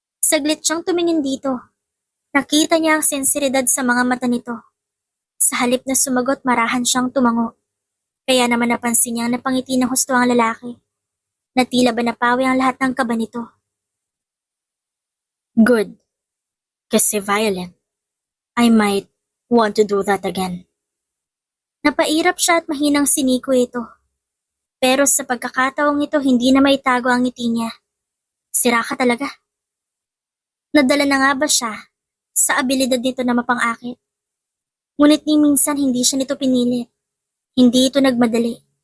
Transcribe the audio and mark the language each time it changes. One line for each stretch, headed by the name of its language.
Filipino: Saglit siyang tumingin dito. Nakita niya ang sensiridad sa mga mata nito. Sa halip na sumagot marahan siyang tumango. Kaya naman napansin niyang napangiti ng husto ang lalaki. Na tila ba napawi ang lahat ng kaba nito.
English: Good. Kasi Violet, I might want to do that again.
Filipino: Napairap siya at mahinang siniko ito. Pero sa pagkakataong ito hindi na maitago ang ngiti niya. Sira ka talaga. Nadala na nga ba siya sa abilidad nito na mapang-akit? Ngunit ni minsan hindi siya nito pinilit. Hindi ito nagmadali.